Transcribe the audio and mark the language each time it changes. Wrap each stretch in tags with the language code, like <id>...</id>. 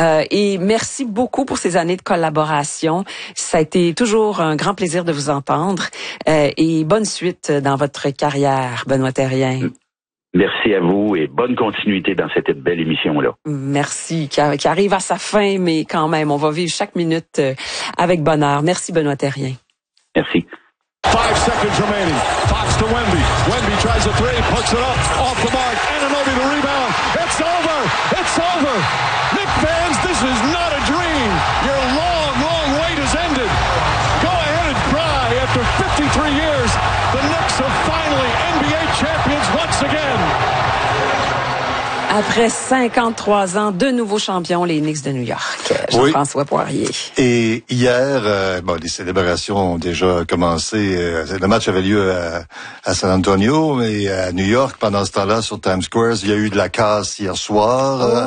<fr>Et merci beaucoup pour ces années de collaboration. Ça a été toujours un grand plaisir de vous entendre et bonne suite dans votre carrière, Benoît Thérien. Merci à vous et bonne continuité dans cette belle émission-là. Merci, qui arrive à sa fin, mais quand même, on va vivre chaque minute avec bonheur. Merci, Benoît Thérien. Merci.</fr> <en>5 seconds remaining. Fox to Wemby. Wemby tries a three, puts it up, off the mark, and an over the rebound. It's over! It's over! Nick fans, this is not a dream! Your long, long wait has ended! Go ahead and cry after 53 years, the Knicks are finally NBA champions once again!</en> <fr>Après 53 ans, de nouveaux champions, les Knicks de New York. Jean-François Poirier. Et hier, les célébrations ont déjà commencé. Le match avait lieu à San Antonio, mais à New York, pendant ce temps-là, sur Times Square, il y a eu de la casse hier soir.</fr>